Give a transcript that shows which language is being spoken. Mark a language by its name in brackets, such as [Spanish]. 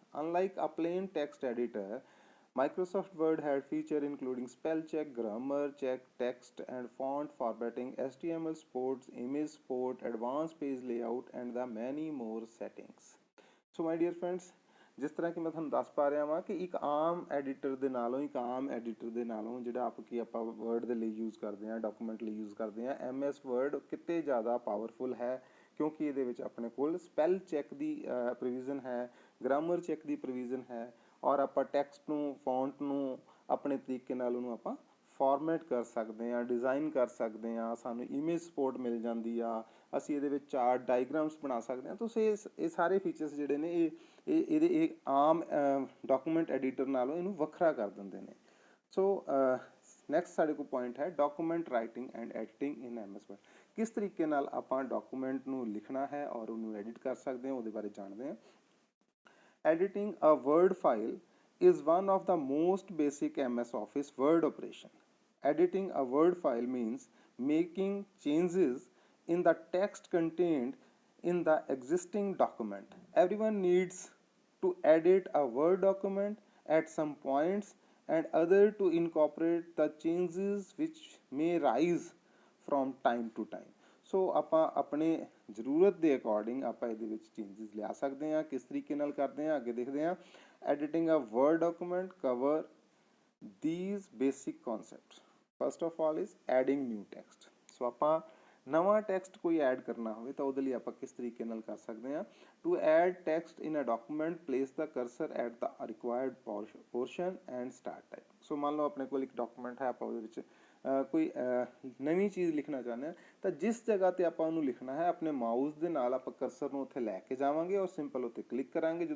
[English] Unlike a plain text editor, Microsoft Word had features including spell check, grammar check, text and font formatting, HTML support, image support, advanced page layout and the many more settings. So my dear friends, [Punjabi] ਜਿਸ ਤਰ੍ਹਾਂ ਕਿ ਮੈਂ ਤੁਹਾਨੂੰ ਦੱਸ ਪਾ ਰਿਹਾ ਵਾਂ ਕਿ ਇੱਕ ਆਮ ਐਡੀਟਰ ਦੇ ਨਾਲੋਂ ਜਿਹੜਾ ਆਪਾਂ ਵਰਡ ਦੇ ਲਈ ਯੂਜ਼ ਕਰਦੇ ਹਾਂ, ਡਾਕੂਮੈਂਟ ਲਈ ਯੂਜ਼ ਕਰਦੇ ਹਾਂ, MS Word ਕਿਤੇ ਜ਼ਿਆਦਾ ਪਾਵਰਫੁਲ ਹੈ ਕਿਉਂਕਿ ਇਹਦੇ ਵਿੱਚ ਆਪਣੇ ਕੋਲ ਸਪੈਲ ਚੈੱਕ ਦੀ ਪ੍ਰੋਵੀਜ਼ਨ ਹੈ, ਗ੍ਰਾਮਰ ਚੈੱਕ ਦੀ ਪ੍ਰੋਵੀਜ਼ਨ ਹੈ ਔਰ ਆਪਾਂ ਟੈਕਸਟ ਨੂੰ, ਫੌਂਟ ਨੂੰ ਆਪਣੇ ਤਰੀਕੇ ਨਾਲ ਉਹਨੂੰ ਆਪਾਂ ਫਾਰਮੈਟ ਕਰ ਸਕਦੇ ਹਾਂ, ਡਿਜ਼ਾਈਨ ਕਰ ਸਕਦੇ ਹਾਂ, ਸਾਨੂੰ ਇਮੇਜ ਸਪੋਰਟ ਮਿਲ ਜਾਂਦੀ ਆ, ਅਸੀਂ ਇਹਦੇ ਵਿੱਚ ਚਾਰਟ, ਡਾਇਗਰਾਮਸ ਬਣਾ ਸਕਦੇ ਹਾਂ। ਤੁਸੀਂ ਇਹ ਸਾਰੇ ਫੀਚਰਸ ਜਿਹੜੇ ਨੇ ਇਹ ਆਮ ਡਾਕੂਮੈਂਟ ਐਡੀਟਰ ਨਾਲੋਂ ਇਹਨੂੰ ਵੱਖਰਾ ਕਰ ਦਿੰਦੇ ਨੇ। ਸੋ ਨੈਕਸਟ ਸਾਡੇ ਕੋਲ ਪੁਆਇੰਟ ਹੈ document writing and editing in MS Word। ਕਿਸ ਤਰੀਕੇ ਨਾਲ ਆਪਾਂ ਡਾਕੂਮੈਂਟ ਨੂੰ ਲਿਖਣਾ ਹੈ ਔਰ ਉਹਨੂੰ ਐਡਿਟ ਕਰ ਸਕਦੇ ਹਾਂ ਉਹਦੇ ਬਾਰੇ ਜਾਣਦੇ ਹਾਂ। [English] Editing a Word file is one of the most basic MS Office Word operation. Editing a Word file means making changes in the text contained in the existing document. Everyone needs to edit a Word document at some points and other to incorporate the changes which may rise from time to time. [Punjabi] ਸੋ ਆਪਾਂ ਆਪਣੇ ਜ਼ਰੂਰਤ ਦੇ according ਆਪਾਂ ਇਹਦੇ ਵਿੱਚ changes ਲਿਆ ਸਕਦੇ ਹਾਂ। ਕਿਸ ਤਰੀਕੇ ਨਾਲ ਕਰਦੇ ਹਾਂ ਅੱਗੇ ਦੇਖਦੇ ਹਾਂ। [English] Editing a word document cover these basic concepts. First of all is adding new text. [Punjabi] ਸੋ ਆਪਾਂ ਨਵਾਂ ਟੈਕਸਟ ਕੋਈ ਐਡ ਕਰਨਾ ਹੋਵੇ ਤਾਂ ਉਹਦੇ ਲਈ ਆਪਾਂ ਕਿਸ ਤਰੀਕੇ ਨਾਲ ਕਰ ਸਕਦੇ ਹਾਂ। [English] To add text in a document, place the cursor at the required portion and start type. [Punjabi] ਸੋ ਮੰਨ ਲਓ ਆਪਣੇ ਕੋਲ ਇੱਕ ਡਾਕੂਮੈਂਟ ਹੈ, ਆਪਾਂ ਉਹਦੇ ਵਿੱਚ ਕੋਈ ਨਵੀਂ ਚੀਜ਼ ਲਿਖਣਾ ਚਾਹੁੰਦੇ ਹਾਂ ਤਾਂ ਜਿਸ ਜਗ੍ਹਾ ਤੇ ਆਪਾਂ ਉਹਨੂੰ ਲਿਖਣਾ ਹੈ ਆਪਣੇ ਮਾਊਸ ਦੇ ਨਾਲ ਆਪਾਂ ਕਰਸਰ ਨੂੰ ਉੱਥੇ ਲੈ ਕੇ ਜਾਵਾਂਗੇ ਔਰ ਸਿੰਪਲ ਉੱਤੇ ਕਲਿੱਕ ਕਰਾਂਗੇ।